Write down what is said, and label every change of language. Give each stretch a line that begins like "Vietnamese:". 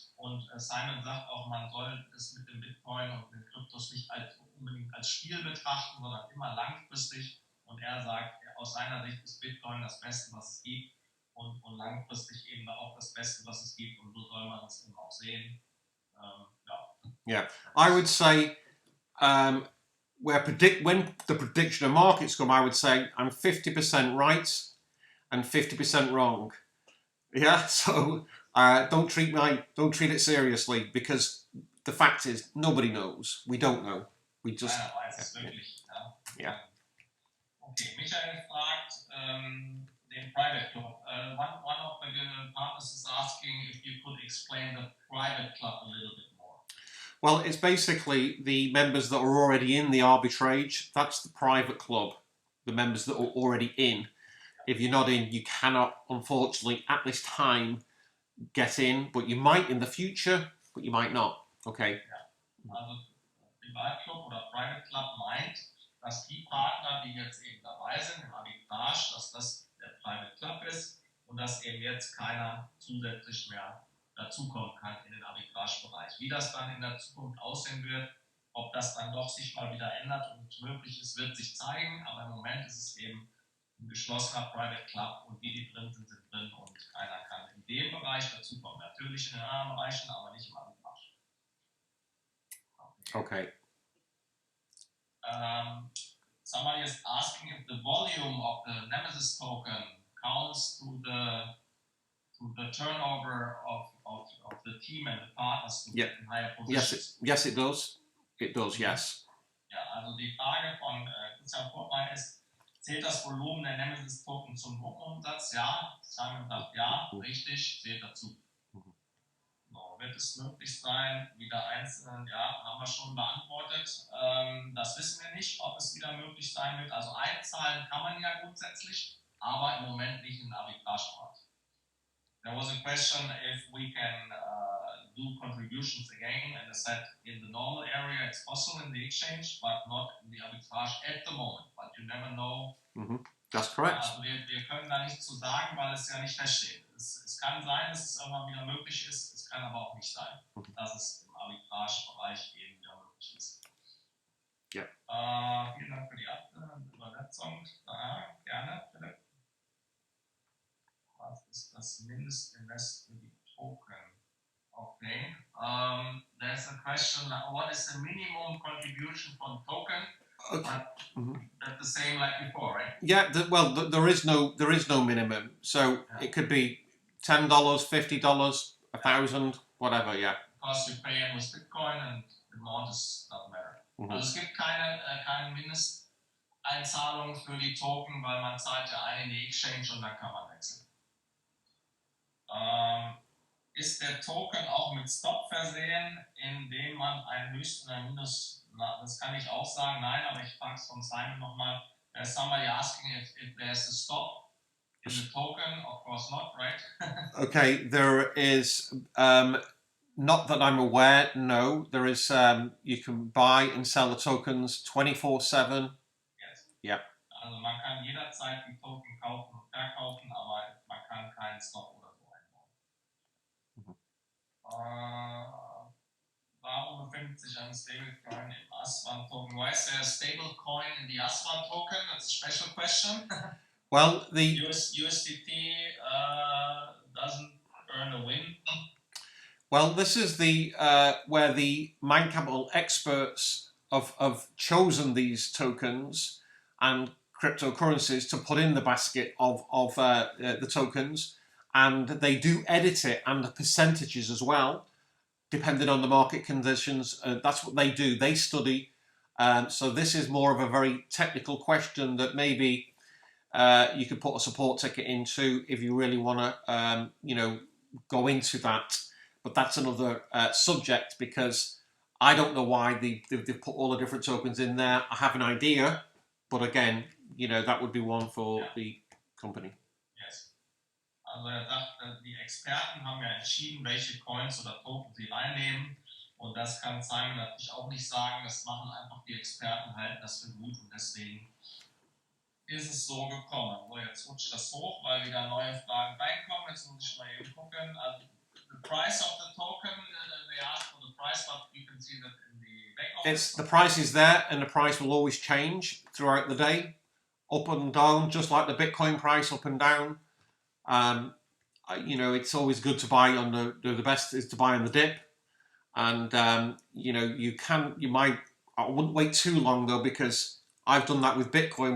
German: Und Simon sagt auch, man soll es mit dem Bitcoin und den Kryptos nicht unbedingt als Spiel betrachten, sondern immer langfristig. Und er sagt, aus seiner Sicht ist Bitcoin das Beste, was es gibt, und langfristig eben auch das Beste, was es gibt, und so soll man es eben auch sehen.
English: Yeah, I would say when the prediction of markets come, I would say I'm 50% right and 50% wrong. Yeah, so don't treat it seriously, because the fact is nobody knows. We don't know. We just.
German: Keiner weiß es wirklich. Ja. Okay, Michael fragt den Private Club.
English: One of the partners is asking if you could explain the Private Club a little bit more. Well, it's basically the members that are already in the arbitrage. That's the private club, the members that are already in. If you're not in, you cannot, unfortunately, at this time, get in. But you might in the future, but you might not. Okay.
German: Ja. Also Privatclub oder Private Club meint, dass die Partner, die jetzt eben dabei sind im Arbitrage, dass das der Private Club ist und dass eben jetzt keiner zusätzlich mehr dazukommen kann in den Arbitragebereich. Wie das dann in der Zukunft aussehen wird, ob das dann doch sich mal wieder ändert und möglich ist, wird sich zeigen, aber im Moment ist es eben ein geschlossener Private Club, und die drin sind, sind drin, und keiner kann in dem Bereich dazukommen. Natürlich in den anderen Bereichen, aber nicht im Arbitrage. Okay.
English: Somebody is asking if the volume of the Nemesis token counts to the turnover of the team and the partners to get in higher positions. Yes, it does. It does, yes.
German: Ja, also die Frage von Christian Portmann ist, zählt das Volumen der Nemesis Token zum Gruppenumsatz? Ja, Simon sagt ja, richtig, zählt dazu. So, wird es möglich sein, wieder einzeln, ja, haben wir schon beantwortet. Das wissen wir nicht, ob es wieder möglich sein wird. Also einzahlen kann man ja grundsätzlich, aber im Moment nicht in den Arbitragebereich.
English: There was a question if we can do contributions again, and I said in the normal area it's possible in the exchange, but not in the arbitrage at the moment. But you never know. That's correct.
German: Also wir können da nichts zu sagen, weil es ja nicht feststeht. Es kann sein, dass es irgendwann wieder möglich ist, es kann aber auch nicht sein, dass es im Arbitragebereich eben wieder möglich ist. Ja. Vielen Dank für die Übersetzung. Gerne, Philipp. Was ist das Mindestinvest für die Token? Okay.
English: There's a question, what is the minimum contribution from token? Okay. That's the same like before, right? Yeah, there is no minimum. So it could be $10, $50, $1,000, whatever, yeah. Because you pay in with Bitcoin and the amount doesn't matter.
German: Also es gibt keine Mindesteinzahlung für die Token, weil man zahlt ja ein in die Exchange und dann kann man wechseln. Ist der Token auch mit Stop versehen, indem man ein Höchst- und ein Minus, das kann ich auch sagen, nein, aber ich frage es von Simon nochmal.
English: There's somebody asking if there's a stop in the token, of course not, right? Okay, there is, not that I'm aware, no. There is, you can buy and sell the tokens 24/7. Yes. Yeah.
German: Also man kann jederzeit die Token kaufen und verkaufen, aber man kann keinen Stop oder so einbauen. Warum
English: and stable coin in AS1 token. Why is there a stable coin in the AS1 token? That's a special question. Well, the USDT doesn't earn a win. Well, this is the where the MindCapital experts have chosen these tokens and cryptocurrencies to put in the basket of the tokens, and they do edit it and the percentages as well, depending on the market conditions. That's what they do. They study. So this is more of a very technical question that maybe you could put a support ticket into if you really want to, go into that. But that's another subject, because I don't know why they've put all the different tokens in there. I have an idea, but again, that would be one for the company. Yes.
German: Also er sagt, die Experten haben ja entschieden, welche Coins oder Token sie reinnehmen. Und das kann Simon natürlich auch nicht sagen. Das machen einfach die Experten, halten das für gut. Und deswegen ist es so gekommen. So, jetzt rutscht das hoch, weil wieder neue Fragen reinkommen. Jetzt muss ich mal eben gucken.
English: Also, the price of the token, they ask for the price, but you can see that in the back office. The price is there, and the price will always change throughout the day, up and down, just like the Bitcoin price, up and down. It's always good to buy on the best is to buy on the dip, and I wouldn't wait too long though, because I've done that with Bitcoin.